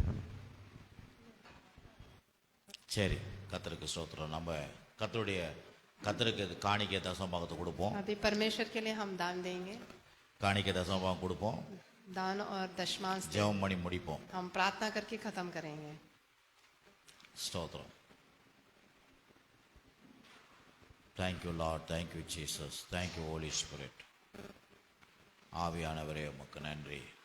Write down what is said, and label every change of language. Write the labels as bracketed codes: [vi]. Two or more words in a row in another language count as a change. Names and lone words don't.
[ta] சரி, கர்த்தருக்கு ஸ்தோத்திரம். நம்ம கர்த்தருடைய கத்தருக்கு காணிக்கை தசமபாகத்தை கொடுப்போம். [hi] अभी परमेश्वर के लिए हम दान देंगे, [ta] காணிக்கை தசமபாகம் கொடுப்போம். [hi] दान और दशमांश देंगे। [ta] ஜெபம் பண்ணி முடிப்போம். [hi] हम प्रार्थना करके खत्म करेंगे। [ta] ஸ்தோத்திரம். [en] Thank you Lord, thank you Jesus, thank you Holy Spirit. [ta] ஆவியானவரே உமக்கு நன்றி.